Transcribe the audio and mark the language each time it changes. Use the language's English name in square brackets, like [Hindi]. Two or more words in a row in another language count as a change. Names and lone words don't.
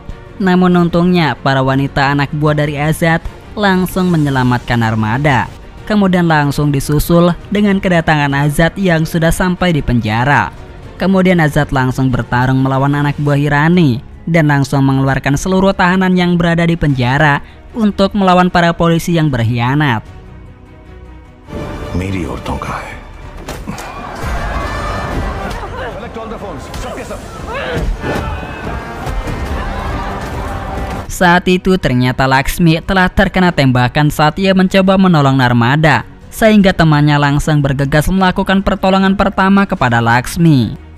[Indonesian] Namun untungnya para wanita anak buah dari Azad langsung menyelamatkan Narmada. kemudian langsung disusul dengan kedatangan Azad yang sudah sampai di penjara. Kemudian Azad langsung bertarung melawan anak buah Irani dan langsung mengeluarkan seluruh tahanan yang berada di penjara untuk melawan para polisi yang berkhianat. [Hindi] मेरी औरतों का है। [Indonesian] Saat itu ternyata Laksmi telah terkena tembakan saat ia mencoba menolong Narmada, sehingga temannya langsung bergegas melakukan pertolongan pertama kepada Laksmi.